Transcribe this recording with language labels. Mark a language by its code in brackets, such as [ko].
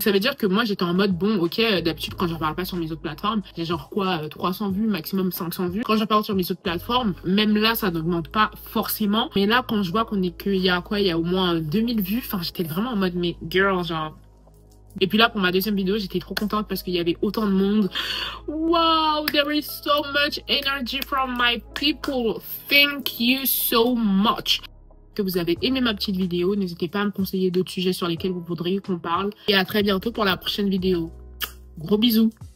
[fr] Ça veut dire que moi, j'étais en mode, bon, ok, d'habitude, quand j'en parle pas sur mes autres plateformes, j'ai genre quoi, 300 vues, maximum 500 vues. Quand j'en parle sur mes autres plateformes, même là, ça n'augmente pas forcément. Mais là, quand je vois qu'il y a quoi, il y a au moins 2000 vues, enfin, j'étais vraiment en mode, mais [en] girl, [fr] genre. Et puis là, pour ma deuxième vidéo, j'étais trop contente parce qu'il y avait autant de monde. [en] Wow, there is so much energy from my people. Thank you so much. [fr] Que vous avez aimé ma petite vidéo, n'hésitez pas à me conseiller d'autres sujets sur lesquels vous voudriez qu'on parle. Et à très bientôt pour la prochaine vidéo. Gros bisous.